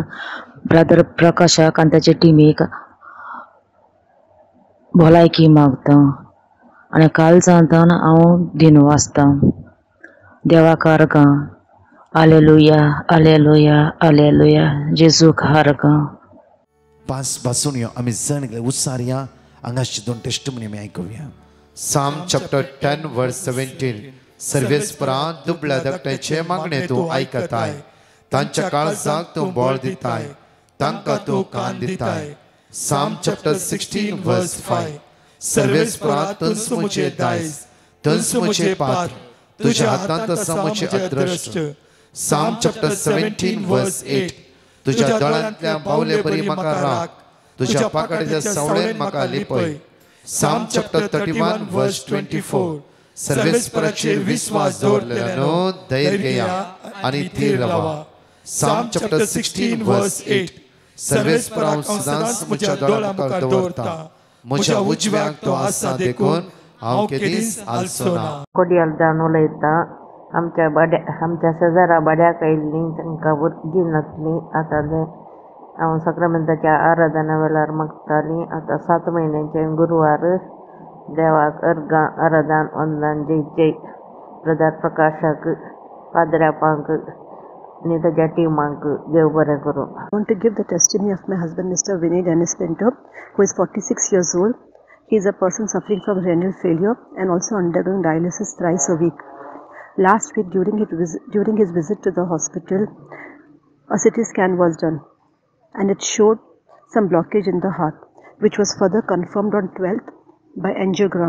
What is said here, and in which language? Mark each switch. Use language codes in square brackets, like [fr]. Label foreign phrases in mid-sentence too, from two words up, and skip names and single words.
[kok] ब्रदर प्रकाशाक आनी ताचे टिमीक भलायकी मागतां आनी काळजांतान हांव दिन वाचतां. देवाक आर्गां. हालेलुया, हालेलुया, हालेलुया. जेजूक आर्गां. पांच बासुणयो आमी जण उत्सार या हांगाची दोन टेस्टमनी आमी आयकुया. [en] Psalm chapter 10 verse 17. [kok] सर्वेस्परां दुबळ्या धाकट्यांचे मागणे तूं आयकताय, तांच्या काळजाक तूं बळ दिताय, तांकां तूं कान दिताय. [en] Psalm chapter 16 verse 5. [kok] सर्वेस्परां तुंस मुचे दायज, तुंस मुचे पात्र, तुझ्या हातांत आसा मुचे अद्रश्ट. [en] Psalm chapter 17 verse 8. [kok] तुझ्या दोळ्यांतल्या बावले बरी म्हाका राख, तुझ्या पाकड्याच्या सावळेन म्हाका लिपय. [en] Psalm chapter 31 verse 24. [kok] सर्वेस्पराचेर विश्वास दवरलेल्यानो धैर्य घेया आनी थीर रावा. [en] Psalm chapter 16 verse 8. [kok] सर्वेस्पराक सदांच म्हज्या दोळ्या मुखार दवरता, म्हज्या उजव्याक तो आसा देखून हांव केदीस आलसो ना. कोडियाल जावन उलयता. आमच्या शेजारा बड्याक आयिल्लीं तांकां भुरगीं नासलीं. आतां ते हांव सक्रामेंताच्या आराधना वेळार मागतालीं. आतां 7 म्हयन्याचे गुरुवार देवाक आराधन वंदन जय जय. ब्रदर प्रकाशाक, पाद्र्यापांक आनी ताच्या टिमाक देव बरें करूं. [en] I want to give the testimony of my husband, Mr. Vinay Dennis Pinto, who is 46 years old. He is a person suffering from renal failure and also undergoing dialysis thrice a week. Last week, during his visit to the hospital, a CT scan was done and it showed some blockage in the heart, which was further confirmed on 12th by angiogram.